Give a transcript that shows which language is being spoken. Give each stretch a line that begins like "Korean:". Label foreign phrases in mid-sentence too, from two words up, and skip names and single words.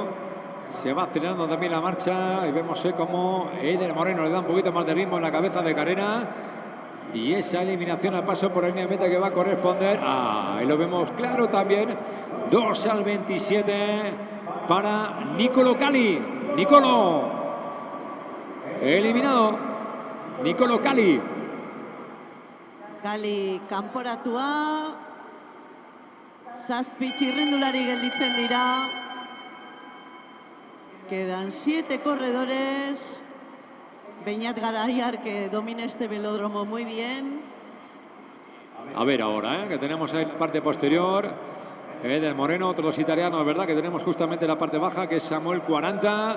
Spanish: Se va acelerando también la marcha y vemos como Eider Moreno le da un poquito más de ritmo en la cabeza de carrera. Y esa eliminación al paso por la línea de meta que va a corresponder. Ahí lo vemos claro también. Dorsal 27 para Nicolo Cali. Nicolo, eliminado. Nicolo Cali.
Basque: Cali kanporatua. Zazpi txirrindulari gelditzen dira.
Spanish: Quedan 7 corredores. Beñat Garayar, que domina este velódromo muy bien. A ver ahora, que tenemos ahí la parte posterior. Eider Moreno, otros dos italianos, ¿verdad? Que tenemos justamente la parte baja, que es Samuel 40.